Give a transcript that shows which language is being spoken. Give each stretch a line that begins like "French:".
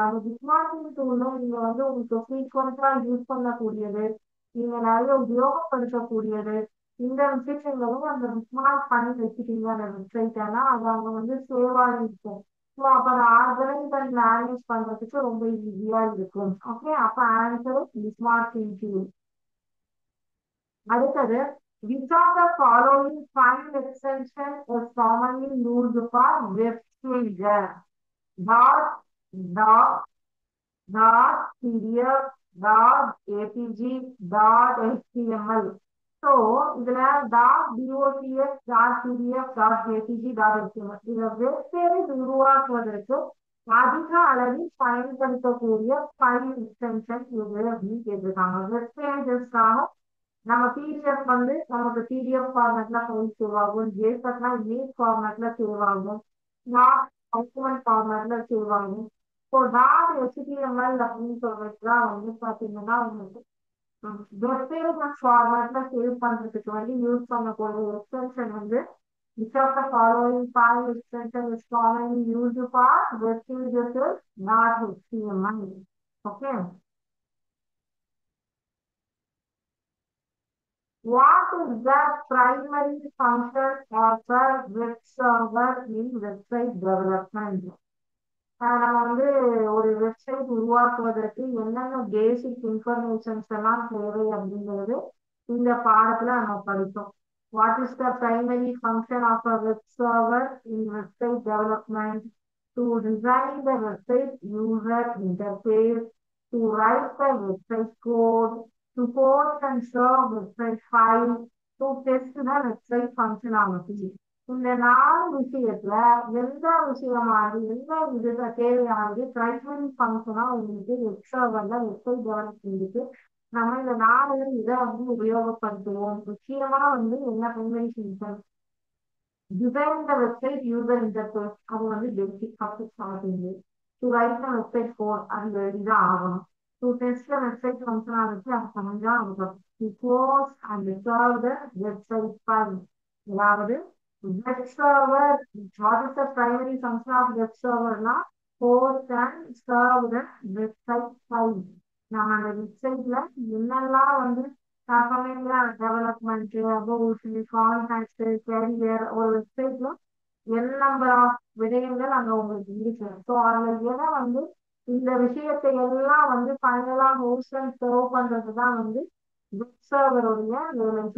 Tamil: அந்த book marking டூல்ல நீங்க வந்து உங்களுக்கு ஃப்ரீக்வெண்டா யூஸ் பண்ணக்கூடியது, நீங்க நிறைய உபயோகப்படுத்தக்கூடியது, இந்த விஷயங்களும் அந்த புக் மார்க் பண்ணி வச்சுட்டீங்க அந்த வெப்சைட், ஆனா அது அங்க வந்து சேவ் ஆகி இருக்கும். ஸோ அப்ப அதை ஆர்கனைஸ் அண்ட் மேனேஜ் பண்றதுக்கு ரொம்ப ஈஸியா இருக்கும். ஓகே, அப்ப ஆன்சர் புக் மார்க்கிங் டூல். அடுத்தது,
English: which of the following file extension is commonly used for web pages? Dot, dot, dot, PDF, dot, APG, dot, HTML.
Tamil: So இதுல dot டிஓடிஎஸ், dot PDF, dot APG, dot STML இதை web page உருவாக்குவதற்கு அதிக அளவில் பயன்படுத்தக்கூடிய file extension எது அப்படின்னு கேட்டிருக்காங்க. Web பேஜஸ்க்காக நம்ம பிடிஎஃப் வந்து நமக்கு பிடிஎஃப் ஃபார்மேட்ல ஃபைல் சேவ் ஆகும், ஜேபக்னா இமேஜ் ஃபார்மேட்ல சேவ் ஆகும், டாட் டாக்குமெண்ட் ஃபார்மேட்ல சேவ் ஆகும். ஸோ டாட் HTML அப்படின்னு சொல்றதுதான் வந்து பாத்தீங்கன்னா உங்களுக்கு வெப் பேஜ் ஃபார்மேட்ல சேவ் பண்றதுக்கு வந்து யூஸ் பண்ணக்கூடிய எக்ஸ்டென்ஷன் வந்து
English: which of the following file extension is commonly used for web pages is not HTML. Okay. What is the primary function of a web server in website development?
Tamil: நம்ம வந்து ஒரு website உருவாக்குவதற்கு என்னென்ன பேசிக் informations எல்லாம் தேவை அப்படிங்கிறது இந்த பாடத்துல நம்ம படித்தோம்.
English: What is the primary function of a web server in website development? To design the website user interface, to write the website code, to post and serve website file, to test the website functionality.
Tamil: இந்த 4 விஷயத்துல எந்த விஷயமானது எந்த இதுல தேவையானது primary ஃபங்க்ஷனா உங்களுக்கு web சர்வர்ல website டெவலப்மெண்ட்டுக்கு நம்ம இந்த 4 இதை வந்து உபயோகப்படுத்துவோம். முக்கியமா வந்து என்ன பிரைமரி ஃபங்க்ஷன், டிசைன் த வெப்சைட் யூசர் இன்டர்ஃபேஸ், அது வந்து பேசிக் first starting. To right the website code, அது எழுதிதான் ஆகணும். To test the website functionality, அது சமைஞ்சா இருக்கும்.
English: to post and serve the website file,
Tamil: அதாவது
English: web server, what is the primary function of web server na host and serve the website file.
Tamil: நம்ம அந்த வெப்சைட்ல என்னெல்லாம் வந்து டெவலப்மெண்ட், அபவுட், கான்டாக்ட், கேரியர், ஒரு வெப்சைட்ல என் நம்பர் ஆஃப் விடயங்கள் அங்க உங்களுக்கு இருக்கு. ஸோ அதுல எதை வந்து இந்த விஷயத்தை எல்லாம் வந்து ஃபைனலா ஹோஸ்ட் அண்ட் சர்வ் பண்றது தான் வந்து வெப் சர்வருடைய வேலை.